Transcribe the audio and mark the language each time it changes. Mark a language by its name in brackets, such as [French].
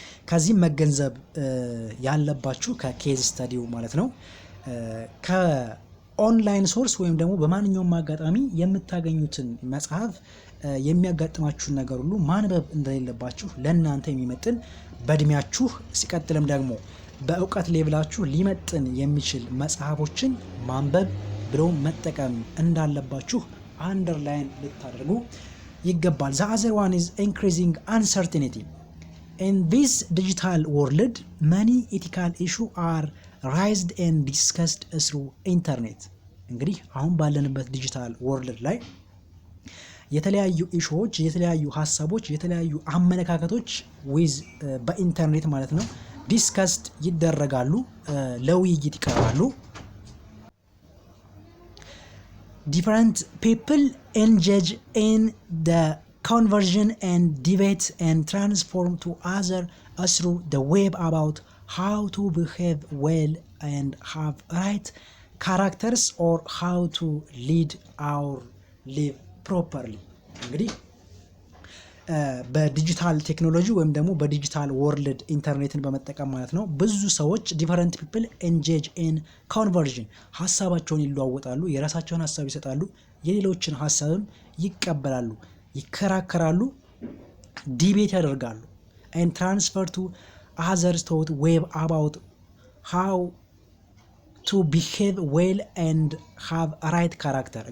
[Amharic] ከዚህም መገንዘብ ያለባችሁ ከኬዝ ስተዲው ማለት ነው ከኦንላይን ሶርስ ወይም ደግሞ በማንኛውም አጋጣሚ የምታገኙትን መጽሐፍ የሚያጋጥማችሁን ነገር ሁሉ ማንበብ እንደሌለባችሁ ለእናንተ የሚመጥን በእድሜያችሁ ሲቀጥልም ደግሞ በእውቀት ሌቭላችሁ ሊመጥን የሚችል መጽሐፎችን ማንበብ ብሎ መጠቀም እንዳለባችሁ አንደርላይን ልታደርጉ ይገባል። [English] The other one is increasing uncertainty. In this digital world, many ethical issues are raised and discussed through internet. [Amharic] እንግዲህ አሁን ባለንበት ዲጂታል ወርልድ ላይ የተለያዩ ኢሹዎች፣ የተለያዩ ሀሳቦች፣ የተለያዩ አመለካከቶች በኢንተርኔት ማለት ነው ዲስከስድ ይደረጋሉ፣ ለውይይት ይቀርባሉ። [English] Different people engage in the conversion and debate and transform to other through the web about how to behave well and have right characters or how to lead our live properly. [Amharic] እንግዲህ በዲጂታል ቴክኖሎጂ ወይም ደግሞ በዲጂታል ወርልድ ኢንተርኔትን በመጠቀም ማለት ነው ብዙ ሰዎች [English] ዲፈረንት ፒፕል ኤንጌጅ ኢን ኮንቨርዥን [Amharic] ሀሳባቸውን ይለዋወጣሉ፣ የራሳቸውን ሀሳብ ይሰጣሉ፣ የሌሎችን ሀሳብም ይቀበላሉ፣ ይከራከራሉ፣ ዲቤት ያደርጋሉ [English] and transfer to others thought web about how to behave well and have a right character.